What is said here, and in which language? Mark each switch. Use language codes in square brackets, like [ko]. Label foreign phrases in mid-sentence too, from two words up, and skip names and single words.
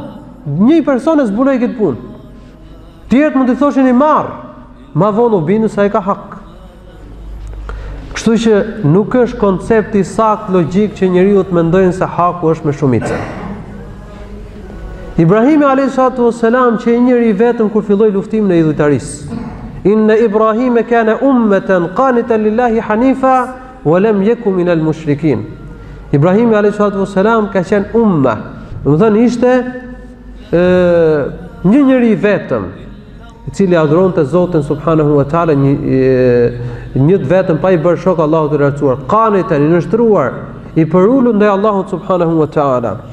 [sq] Një person e zbuloi këtë punë. Tjerët mund të thoshin i marr, ma vonë u bindu se ai ka hak. Kështu që nuk është koncepti sakt logjik që njeriu të mendojnë se haku është me shumicën. Ibrahimi a.s. që i njëri vetëm kur filloi luftimin e idhujtarisë. [ar] إن إبراهيم كان أمة قانتا لله حنيفا ولم يكن من المشركين. [sq] Ibrahimi a.s. ka qenë umma, do të thënë ishte një njeri vetëm, i cili adhuronte Zotin [ar] سبحانه وتعالى, [sq] një vetëm pa i bërë shok Allahut të lartësuar, qanitan, i nështruar, i përulur ndaj Allahut [ar] سبحانه وتعالى.